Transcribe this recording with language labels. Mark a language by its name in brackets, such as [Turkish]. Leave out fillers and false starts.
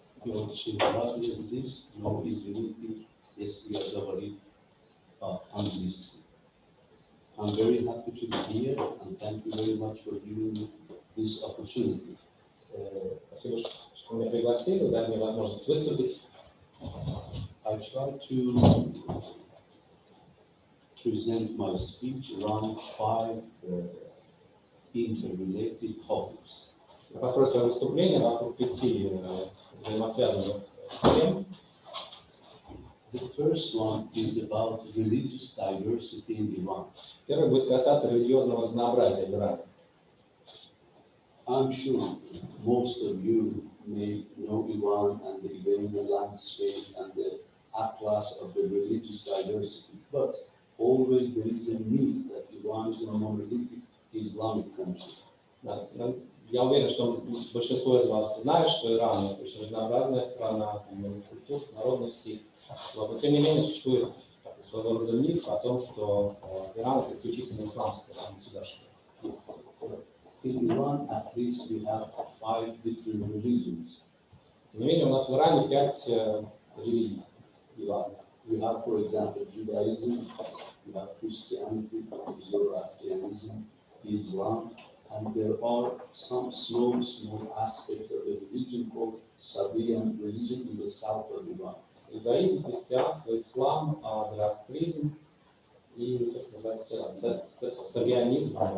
[Russian] Я очень рад здесь, но извините, если я говорю по-английски. [English] I'm very happy to be here and thank you very much for giving me this opportunity. [Russian] Спасибо, что меня пригласили, дали мне возможность выступить. [English] I try to present my speech around 5 interrelated topics. [Russian] Я построю свое выступление вокруг 5 взаимосвязанных тем. [English] The first one is about religious diversity in Iran. [Russian] Первый будет касаться религиозного разнообразия в Иране. [English] I'm sure most of you may know Iran and the Iranian landscape and the atlas of the religious diversity, but always there is a myth that Iran is a monolithic Islamic country. [Russian] Да, я уверен, что большинство из вас знает, что Иран – очень разнообразная страна, культур, народностей. Но тем не менее существует своего рода миф о том, что Иран – это исключительно исламское государство. [English] In Iran, at least we have 5 different religions. [Russian] Тем не менее, у нас в Иране 5 религий. [English] We have, for example, Judaism, we have Christianity, Zoroastrianism, Islam, and there are some small aspects of a religion called Sabian religion in the south of Iran. [Russian] Иудаизм, христианство, ислам, зороастризм и, то, что называется, савианизм.